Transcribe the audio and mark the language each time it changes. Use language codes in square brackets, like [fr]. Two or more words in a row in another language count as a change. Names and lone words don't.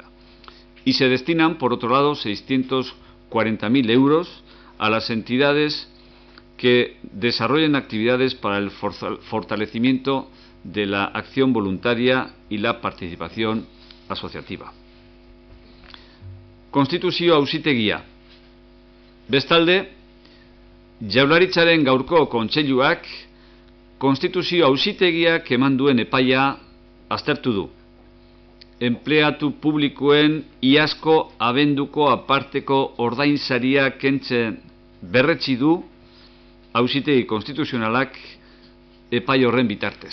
[es] Y se destinan, por otro lado, 640.000 euros a las entidades que desarrollen actividades para el fortalecimiento de la acción voluntaria y la participación asociativa. [eu] Konstituzio Auzitegia. Bestalde, Jaurlaritzaren gaurko kontseiluak Konstituzio Auzitegiak eman duen epaia aztertu du. Enpleatu publikoen iazko abenduko aparteko ordainsaria kentzen berretsi du Auzitegi Konstituzionalak epai horren bitartez.